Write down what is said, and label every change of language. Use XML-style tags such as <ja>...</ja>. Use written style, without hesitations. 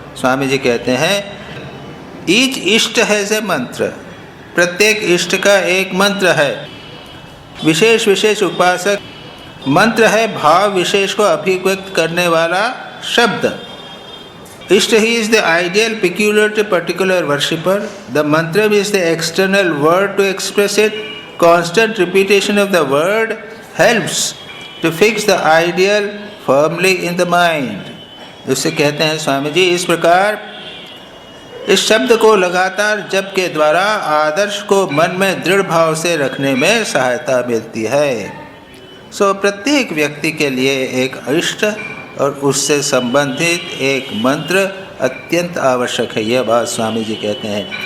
<hi>स्वामी जी कहते हैं</hi> <en>each इष्ट है से मंत्र,</en> <hi>प्रत्येक इष्ट का एक मंत्र है। विशेष विशेष उपासक, मंत्र है भाव विशेष को अभिव्यक्त करने वाला शब्द।</hi> <en>इष्ट ही is the ideal peculiar to particular worshipper. The mantra is the external word to express it. Constant repetition of the word helps to fix the ideal firmly in the mind.</en> <hi>जिससे कहते हैं स्वामी जी इस प्रकार इस शब्द को लगातार जप के द्वारा आदर्श को मन में दृढ़ भाव से रखने में सहायता मिलती है। सो प्रत्येक व्यक्ति के लिए एक इष्ट और उससे संबंधित एक मंत्र अत्यंत आवश्यक है, यह बात स्वामी जी कहते हैं।</hi>